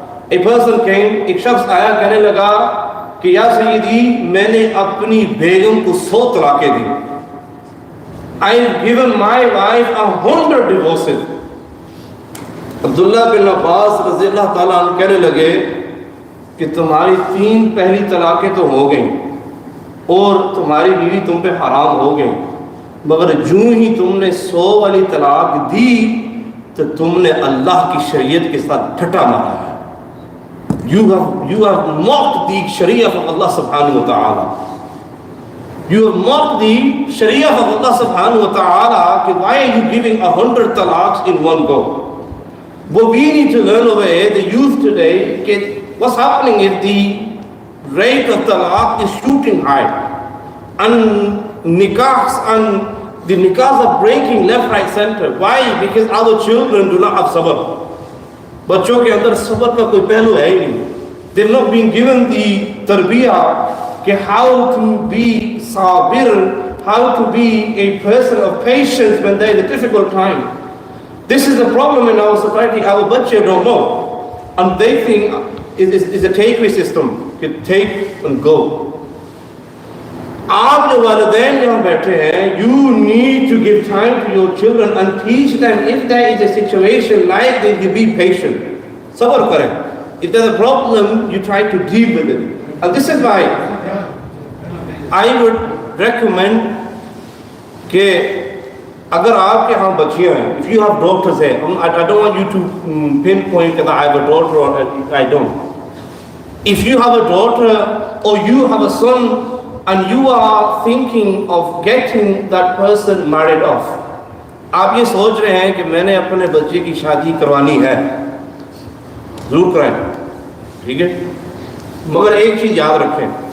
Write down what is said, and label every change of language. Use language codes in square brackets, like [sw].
[en] A person came, [ur] ایک شخص آیا کہنے لگا کہ یا سیدی میں نے اپنی بیگم کو 100 طلاقیں دی. [en] I've given my wife 100 divorces. [ur] عبداللہ بن عباس رضی اللہ تعالیٰ عنہ کہنے لگے کہ تمہاری 3 پہلی طلاقیں تو ہو گئیں اور تمہاری بیوی تم پہ حرام ہو گئی, مگر جوں ہی تم نے 100 والی طلاق دی تو تم نے اللہ کی شریعت کے ساتھ ٹھٹا مارا ہے. [en] You have mocked the Sharia of Allah subhanahu wa ta'ala. You have mocked the Sharia of Allah subhanahu wa ta'ala. Why are you giving 100 talaqs in one go? What we need to learn over here, the youth today, what's happening is the rate of talaq is shooting high. And nikahs and the nikahs are breaking left, right, center. Why? Because our children do not have sabr. [ur] بچوں کے اندر صبر کا کوئی پہلو ہے ہی نہیں. [en] They've not been given the tarbiyah کہ how to be sabir, how to be a person of patience when there is a difficult time. This is a problem in our society. Our بچے don't know, and they think it's a takeaway system. Take and go. [ur] آپ جو والدین یہاں بیٹھے ہیں, [en] you need to give time to your children and teach them if there is a situation like this, you be patient. [ur] صبر کریں. [en] If there's a problem, you try to deal with it. And this is why I would recommend [ur] کہ اگر آپ کے ہاں بچیاں ہیں, [en] if you have daughters ہیں, I don't want you to pinpoint that I have a daughter or I don't. If you have a daughter or you have a son and you are thinking of getting that person married off, [ur] آپ یہ سوچ رہے ہیں کہ میں نے اپنے بچے کی شادی کروانی ہے, ضرور کرائیں, ٹھیک ہے, مگر ایک چیز یاد رکھیں.